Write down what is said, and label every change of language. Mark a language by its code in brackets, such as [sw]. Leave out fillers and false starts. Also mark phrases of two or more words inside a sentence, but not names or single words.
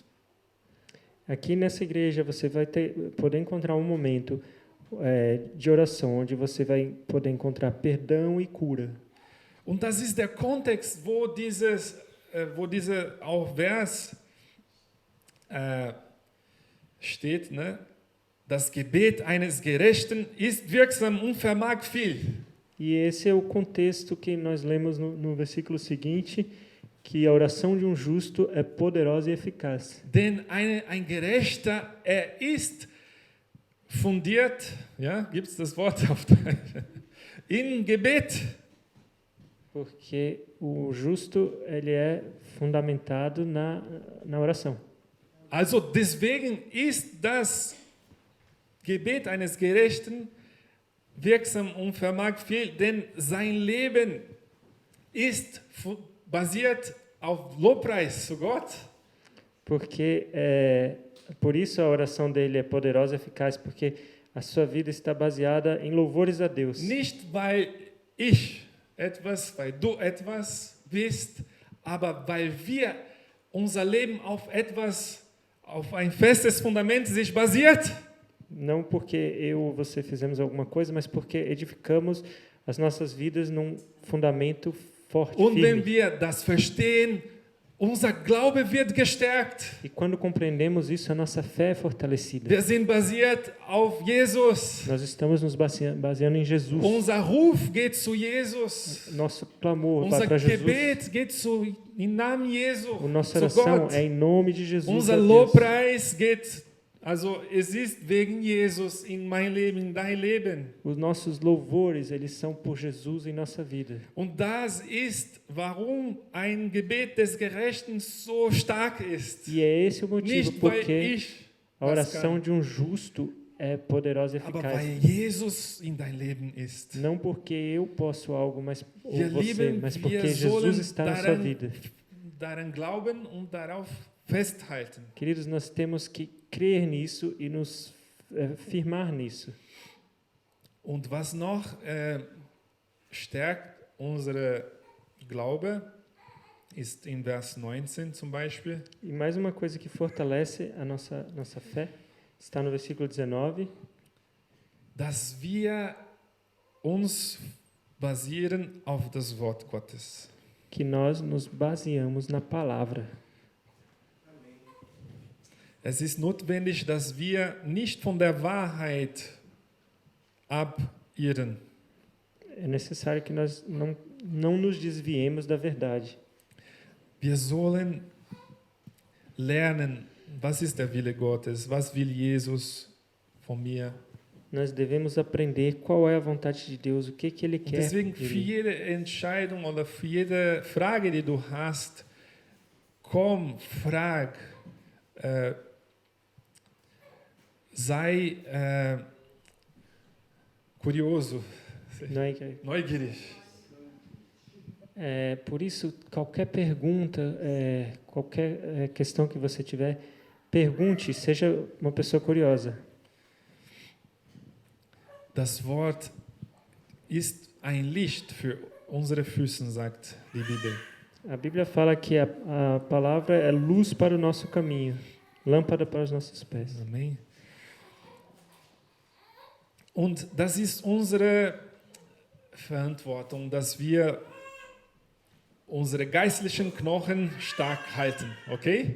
[pt] Aqui nessa igreja você vai poder encontrar um momento de oração onde você vai poder encontrar perdão e cura. [de] Und das ist der Kontext, wo dieser auch Vers steht, ne? Das Gebet eines Gerechten ist wirksam und vermag viel. [pt] E esse é o contexto que nós lemos no versículo seguinte, que a oração de um justo é poderosa e eficaz. [de] Denn ein Gerechter, ist fundiert, ja, gibt es das Wort auf Deutsch, in Gebet. [pt] Porque o justo ele é fundamentado na oração. [de] Also deswegen ist das Gebet eines Gerechten wirksam und vermag viel, denn sein Leben ist basiert auf Lobpreis zu Gott. [pt] Porque por isso a oração dele é poderosa e eficaz, porque a sua vida está baseada em louvores a Deus. [de] Nicht weil du etwas bist, aber weil wir unser Leben auf ein festes Fundament sich basiert. [pt] Não porque eu ou você fizemos alguma coisa, mas porque edificamos as nossas vidas num fundamento forte, [de] Und wenn [pt] firme. [de] wir das verstehen, unser Glaube wird gestärkt. [pt] E quando compreendemos isso, a nossa fé é fortalecida. [de] Wir sind basiert auf Jesus. [pt] Nós estamos nos baseando em Jesus. [de] Unser Ruf geht zu Jesus. [pt] Nosso clamor vai [de] Unser [pt] para Jesus. [de] Gebet geht im Namen Jesu. [pt] A nossa [de] Zu [pt] oração [de] Gott. [pt] é em nome de Jesus. [de] Unser [pt] a Deus. [de] Lobpreis geht, also es ist wegen Jesus in mein Leben, in dein Leben. [pt] Os nossos louvores, eles são por Jesus em nossa vida. [de] Und das ist, warum ein Gebet des Gerechten so stark ist. [pt] E é esse o motivo [de] Nicht weil [pt] porque [de] ich [pt] a [de] was [pt] oração [de] kann. [pt] de um justo é poderosa e [de] aber [pt] eficaz. [de] weil Jesus in dein Leben ist. [pt] Não porque eu posso algo, mas ou [de] Wir [pt] você, [de] lieben, [pt] mas [de] wir [pt] porque Jesus [de] sollen [pt] está na sua vida. [de] daran glauben und darauf festhalten. [pt] Queridos, nós temos que crer nisso e nos firmar nisso. [de] Und was noch stärkt unsere Glaube, ist in Vers 19 zum Beispiel, [pt] E mais uma coisa que fortalece a nossa fé está no versículo 19, [de] dass wir uns basieren auf das Wort Gottes. [pt] que nós nos baseamos na palavra. [de] Es ist notwendig, dass wir nicht von der Wahrheit abirren. [pt] É necessário que nós não nos desviemos da verdade. [de] Wir sollen lernen, was ist der Wille Gottes, was will Jesus von mir. [pt] Nós devemos aprender qual é a vontade de Deus, o que Ele [de] Und [pt] quer. [de] deswegen [pt] de [de] für [pt] mim. [de] jede Entscheidung oder für jede Frage, die du hast, komm, frag, [pt] sei curioso, Não é que- [de] neugierig. [pt] Por isso, qualquer pergunta, qualquer questão que você tiver, pergunte, seja uma pessoa curiosa. [de] Das Wort ist ein Licht für unsere Füße, sagt die Bibel. [pt] A Bíblia fala que a palavra é luz para o nosso caminho, lâmpada para os nossos pés. Amen. [de] Und das ist unsere Verantwortung, dass wir unsere geistlichen Knochen stark halten, okay?